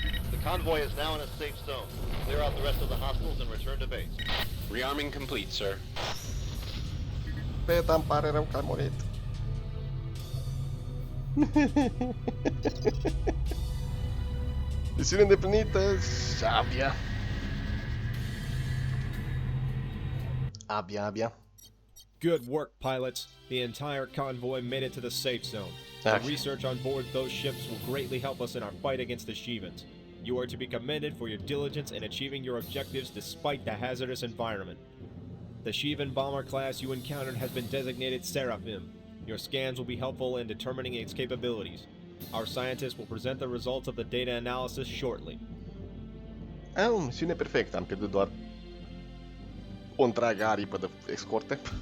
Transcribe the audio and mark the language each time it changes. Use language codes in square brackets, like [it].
[en] The convoy is now in a safe zone. Clear out the rest of the hostiles and return to base. Rearming complete, sir. [ro] Beta, îmi pare rău că ai murit. Misiune îndeplinită și abia. Abia. [en] Good work, pilots. The entire convoy made it to the safe zone. The research on board those ships will greatly help us in our fight against the Shivans. You are to be commended for your diligence in achieving your objectives despite the hazardous environment. The Shivan bomber class you encountered has been designated Seraphim. Your scans will be helpful in determining its capabilities. Our scientists will present the results of the data analysis shortly. [ro] Misiune perfectă. Am pierdut doar o întreagă aripă de escorte.